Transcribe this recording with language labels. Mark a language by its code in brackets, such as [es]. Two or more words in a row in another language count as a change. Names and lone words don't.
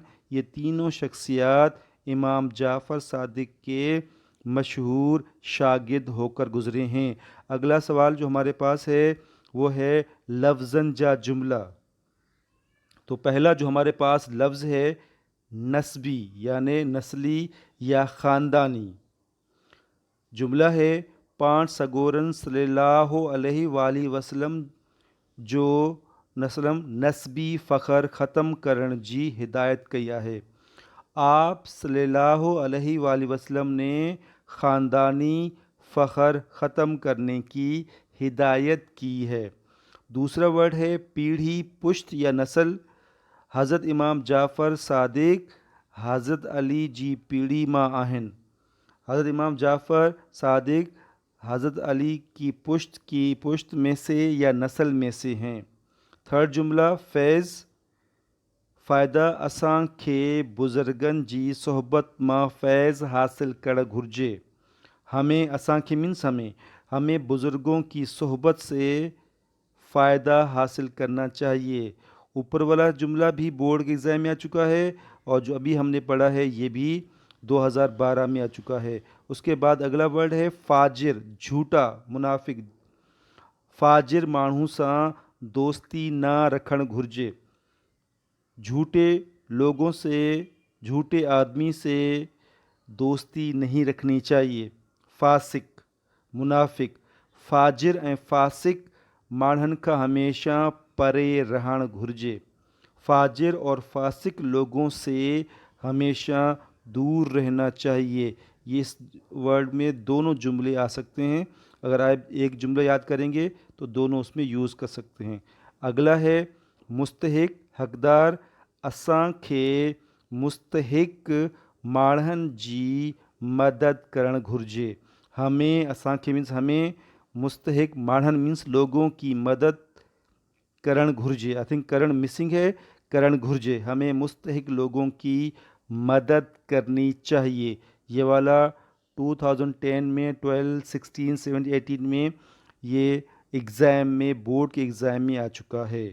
[ur] یہ تینوں شخصیات امام جعفر صادق کے مشہور شاگرد ہو کر گزرے ہیں. اگلا سوال جو ہمارے پاس ہے وہ ہے لفظن جا جملہ. تو پہلا جو ہمارے پاس لفظ ہے نسبی یعنی نسلی یا خاندانی. [sd] जुमला है पाण सगोरन [ar] صلى الله عليه وسلم [sd] जो नस्बी फ़ख्र ख़त्म करण जी हिदायत कई आहे। [ur] آپ [ar] صلى الله عليه وسلم [ur] نے خاندانی فخر ختم کرنے کی ہدایت کی ہے. دوسرا ورڈ ہے پیڑھی پشت یا نسل. [sd] हज़रत इमाम जाफ़र सादिक हज़रत अली जी पीढ़ी मां आहिनि। [ur] حضرت امام جعفر صادق حضرت علی کی پشت میں سے یا نسل میں سے ہیں. تھرڈ جملہ فیض فائدہ [sd] असां खे बुज़ुर्गनि जी सोहबत मां फैज़ हासिल करणु घुरिजे। [ur] ہمیں [sd] असां खे [ur] مینز ہمیں بزرگوں کی صحبت سے فائدہ حاصل کرنا چاہیے. اوپر والا جملہ بھی بورڈ کے ایگزام میں آ چکا ہے اور جو ابھی ہم نے پڑھا ہے یہ بھی 2012 میں آ چکا ہے. اس کے بعد اگلا ورڈ ہے فاجر، جھوٹا، منافق. [sd] फ़ाजिर माण्हू सां दोस्ती ना रखणु घुरिजे। [ur] جھوٹے لوگوں سے، جھوٹے آدمی سے دوستی نہیں رکھنی چاہیے. فاسق، منافق. [sd] फ़ाजिर ऐं फ़ासिक माण्हुनि खां हमेशा परे रहणु घुरिजे। [ur] فاجر اور فاسق لوگوں سے ہمیشہ دور رہنا چاہیے. یہ اس ورڈ میں دونوں جملے آ سکتے ہیں. اگر آپ ایک جملہ یاد کریں گے تو دونوں اس میں یوز کر سکتے ہیں. اگلا ہے مستحق, حقدار. [sd] असां खे मुस्तहिक माण्हुनि जी मदद करणु घुरिजे। [ur] ہمیں اسانکھے مینس ہمیں مستحق ماڑھن مینس لوگوں کی مدد [sd] کرن گھرجے. [en] I think [ur] کرن مسنگ ہے, [sd] کرن گھرجے. [ur] ہمیں مستحق لوگوں کی مدد کرنی چاہیے. یہ والا 2010 میں 12 16 17 18 میں یہ ایگزام میں بورڈ کے ایگزام میں آ چکا ہے.